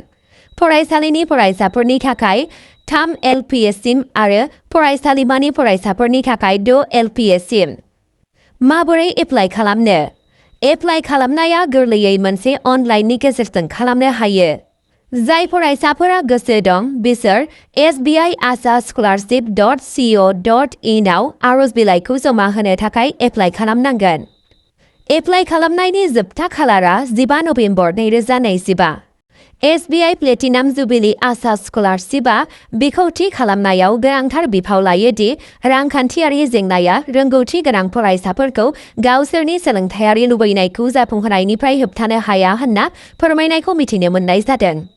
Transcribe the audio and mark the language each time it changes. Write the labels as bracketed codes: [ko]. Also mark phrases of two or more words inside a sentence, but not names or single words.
[brx] फरायसालिनि फरायसाफोरनि थाखाय 3 LPS सिम आरो फरायसालिमानि फरायसाफोरनि थाखाय 2 LPS सिम। माबोरै एप्लाइ खालामनो? एप्लाइ खालामनाया गोरलैयै मोनसे अनलाइननि गेजेरजों खालामनो हायो। जाय फरायसाफोरा गोसो दं बिसोर SBI ASA scholarship.co.in आव आर'ज बिलाइखौ जमा होनो थाखाय एप्लाइ खालामनांगोन। एप्लाइ खालामनायनि जोबथा खालारा 15 नबेम्बर 2025। एसबिआइ प्लेटिनाम जुबिली आसा स्कलारशिपआ बेखौ थि खालामनायाव गोनांथार बिफाव लायो दि रांखान्थियारि जेंनाया रोंगौथि गोनां फरायसाफोरखौ गावसोरनि सोलोंथायारि लुबैनायखौ जाफुंहोनायनिफ्राय होबथानो हाया होनना फोरमायनायखौ मिथिनो मोननाय जादों।